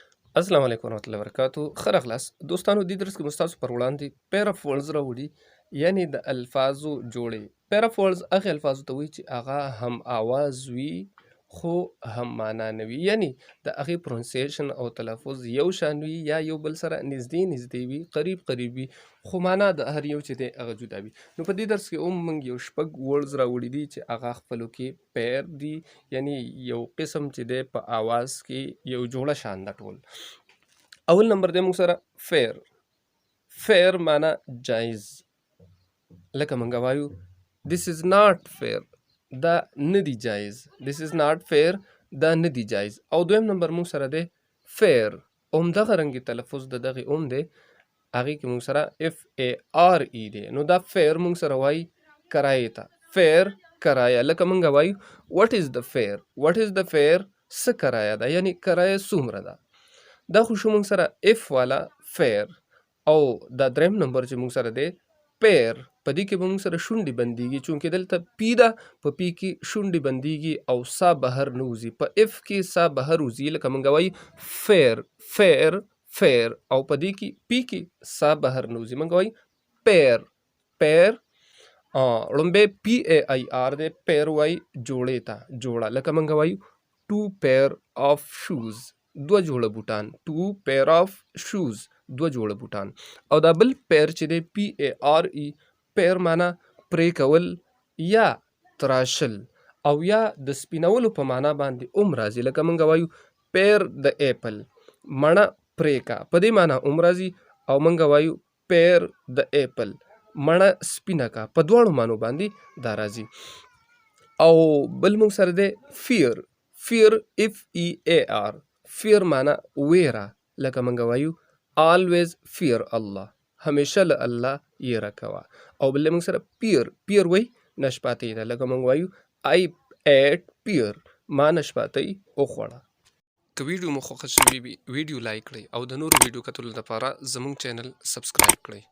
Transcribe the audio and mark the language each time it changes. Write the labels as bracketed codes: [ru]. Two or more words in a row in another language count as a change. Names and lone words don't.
[ar] السلام علیکم ورحمۃ اللہ وبرکاتہ. [ps] ښه راغلاست دوستانو. دې درس کې مو ستاسو پر وړاندې [en] pair of words [ps] راوړي، یعنې د الفاظو جوړې. [en] pair of words [ps] هغې الفاظو ته وایي چې هغه هم آواز وي خو هم معنا نه وي، یعنې د هغې پرونسیشن او تلفظ یو شان وي یا یو بل سره نږدې وي، قریب وي، خو معنا د هر یو چې دی هغه جدا وي. نو په دې درس کې هم موږ یو شپږ words راوړي دي چې هغه خپلو کې pair دي، یعنې یو قسم چې دی په آواز کې یو جوړه شان ده ټول. اول نمبر دی موږ سره fair. fair معنا جایز، لکه موږ وایو [en] this is not fair، [ps] دا نه دی جایز. [en] this is not fair، [ps] دا نه دی جایز. او دویم نمبر موږ سره دی fair، همدغه رنګې تلفظ د دغې هم دی، هغې کې موږ سره FARE دی. نو دا fair موږ سره وایي کرایې ته. fair کرایه، لکه موږ وایو [en] what is the fare، what is the fare، [ps] څه کرایه ده، یعنې کرایه څومره ده. دا خو شو موږ سره F والا fair. او دا دریم نمبر چې موږ سره دی pair، په دې کې به موږ سره شونډې بندېږي، چونکې دلته پی ده، په پی کې شونډې بندېږي او سا بهر نه وځي. په F کې سا بهر وځي، لکه موږ وایي fair او په دې کې پی کې سا بهر نه وځي، موږ وایي pair. لومبی PAIR دی، pair وایي جوړې ته، جوړه، لکه موږ وایو [en] two pair of shoes، [ps] دوه جوړه بوټان. [en] two pair of shoes، [ps] دوه جوړه بوټان. او دا بل pair چې دی PARE، pair معنا پرې کول یا تراشل، او یا د سپینولو په معنا باندې هم راځي، لکه موږ وایو pair د ایپل، مڼه پرې کا، په دې معنا هم راځي. او موږ وایو pair د ایپل، مڼه سپینه کا، په دواړو معنو باندې دا راځي. او بل موږ سره دی [en] fear FEAR، fear [ps] معنا ویره، لکه موږ وایو [en] always fear [ps] الله، همیشه له الله یره کوه. او بل موږ سره pear وایي نشپاتۍ ده، لکه موږ وایو [en] I ate pear، [ps] ما نشپاتۍ وخوړه. که ویډیو مو خوښه شوې وي ویډیو لایک کړئ او د نورو ویډیو کتلو لپاره زموږ چینل سبسکرایب کړئ.